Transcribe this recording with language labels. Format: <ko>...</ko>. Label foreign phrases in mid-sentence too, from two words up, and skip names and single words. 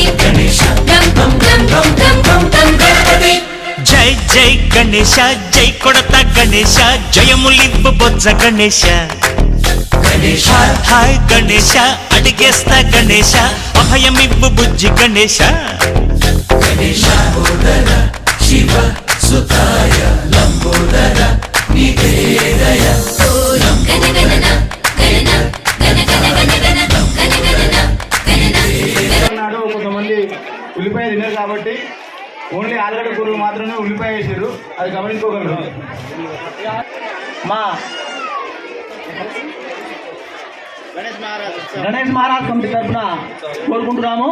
<te>गणेश గం గం గం గం గం గం గం గణపతి జై జై గణేశ జై కొడత గణేశ జయములివ్వు బొజ్జ గణేశ गणेश హాయ్ హాయ్ గణేశ అడిగేస్తా గణేశ అభయమివ్వు బుజ్జి గణేశ</te> <sa>गणेश लंबोदर शिव सुताय लंबोदर निवेदय గణ గణన గణన గణ గణ గణ గణ గణ గణన గణన</sa> <te>నాడు కొంతమంది ఉల్లిపాయ తినరు కాబట్టి ఓన్లీ ఆలుగడ్డ కూరలు మాత్రమే ఉల్లిపాయ వేసారు అది గమనించుకోగలరు మా గణేష్ మహారాజ్ కమిటీ తరఫున కోరుకుంటున్నాము.</te>